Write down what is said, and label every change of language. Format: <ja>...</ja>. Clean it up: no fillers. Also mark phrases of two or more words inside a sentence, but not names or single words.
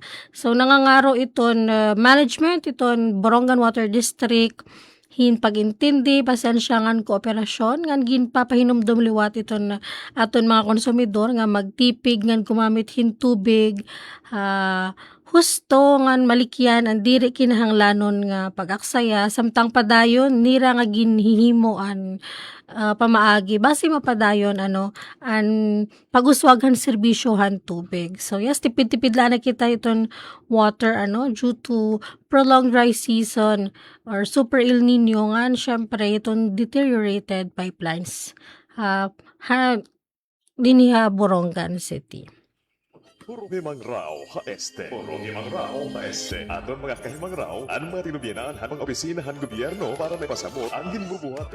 <war>So nangangaro iton management iton Borongan Water District hin pagintindi pasensya ngan kooperasyon ngan ginpapahinumdum liwat iton aton mga konsumidor nga magtipig ngan gumamit hin tubig husto ngan malikyan ang diri kinahanglanon nga pag-aksaya samtang padayon nira nga ginhihimoan pamaagi basi mapadayon an pag-uswagan serbisyohan tubig. So yes, tipid-tipid lang na kita iton water</war> <en>due to prolonged dry season or super El Nino</en> <war>ngan syempre iton</war> <en>deteriorated pipelines</en> <war>dinhi Borongan City. Puro himang raw ha este. Puro himang raw ha este. Aton mga kahimang raw, ang mga tinubyanan han mga opisinahan gobyerno para may pasabot ang ginbubuhat.</war>